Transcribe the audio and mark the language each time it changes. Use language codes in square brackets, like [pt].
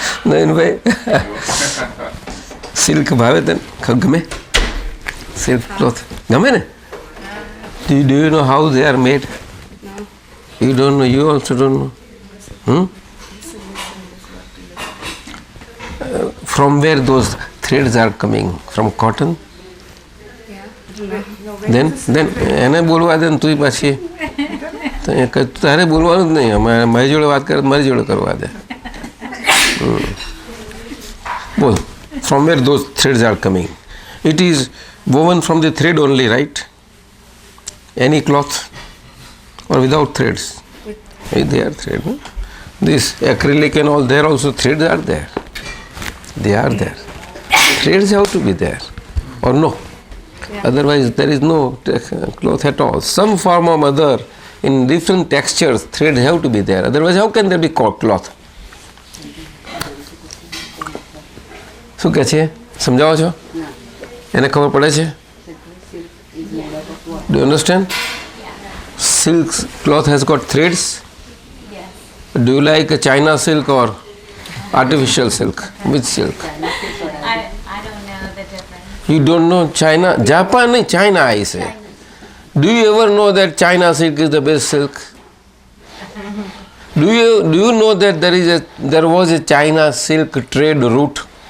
[gu] Nayanbhai silk ભાવે તને ગમે સિલ્ક ક્લોથ ગમે ને [en] do you know how they are made? You don't know, you also don't know. From where those threads are coming? From cotton? [gu] Then એને બોલવા દે ને તું પાછી તારે બોલવાનું જ નહીં મારી જોડે વાત કરે મારી જોડે કરવા દે બોલ [en] from where those threads are coming? It is woven from the thread only, right? Any cloth or without threads? They are thread. No? This acrylic and all, there also threads are there. They are there. Threads have to be there or no? Yeah. Otherwise there is no cloth at all. Some form or other in different textures threads have to be there. Otherwise how can there be cloth? [gu] શું કહે છે સમજાવો છો એને ખબર પડે છે [en] Do you understand? Silk cloth has got threads. Do you like a China silk or artificial silk? Which silk? I don't know the difference. You don't know China? Japan, China I say. Do you ever know that China silk is the best silk? Do you know that there was a China silk trade route?